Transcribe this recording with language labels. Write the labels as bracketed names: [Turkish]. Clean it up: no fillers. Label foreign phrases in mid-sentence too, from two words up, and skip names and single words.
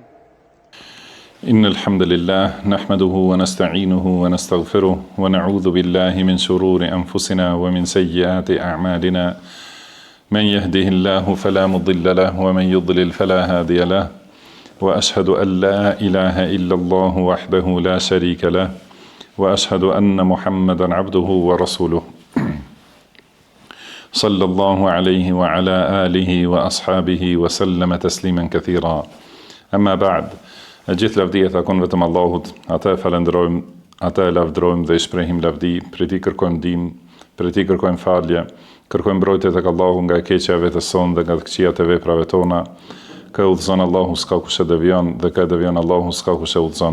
[Arabic] إن الحمد لله نحمده ونستعينه ونستغفره ونعوذ بالله من شرور أنفسنا ومن سيئات أعمالنا من يهده الله فلا مضل له ومن يضلل فلا هادي له وأشهد أن لا إله إلا الله وحده لا شريك له وأشهد أن محمدا عبده ورسوله صلى الله عليه وعلى آله وأصحابه وسلم تسليما كثيرا. أما بعد، [Albanian] gjithë lavdia takon vetëm Allahut, ata e falenderojmë, ata e lavdërojmë dhe i shprehim lavdi, prej tij kërkojmë ndihmë, prej tij kërkojmë falje, kërkojmë mbrojtje tek Allahu nga e keqja e vetes sonë dhe nga të këqijat e veprave tona. Ka udhëzon Allahu s'ka kush e devion dhe ka devion Allahu s'ka kush e udhëzon.